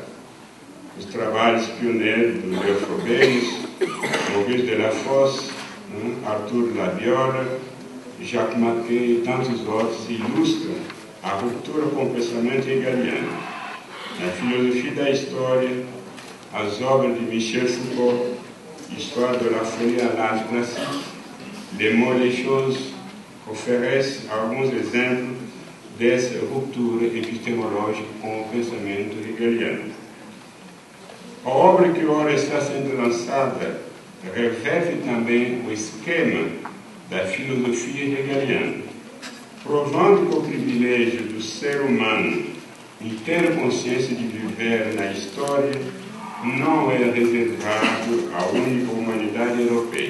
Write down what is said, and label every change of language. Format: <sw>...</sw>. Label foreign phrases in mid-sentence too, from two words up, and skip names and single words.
<pt>Os trabalhos pioneiros do Leo Frobenius, Maurice Delafosse, Arthur Labiola, Jacques Maquet e tantos outros ilustram a ruptura com o pensamento hegeliano. Na filosofia da história, as obras de Michel Foucault, Histoire de la folie à l'âge classique, Le Mots et les Choses oferece alguns exemplos dessa ruptura epistemológica com o pensamento hegeliano. A obra que ora está sendo lançada reverte também o esquema da filosofia hegeliana, provando que o privilégio do ser humano em ter consciência de viver na história não é reservado à única humanidade europeia.</pt>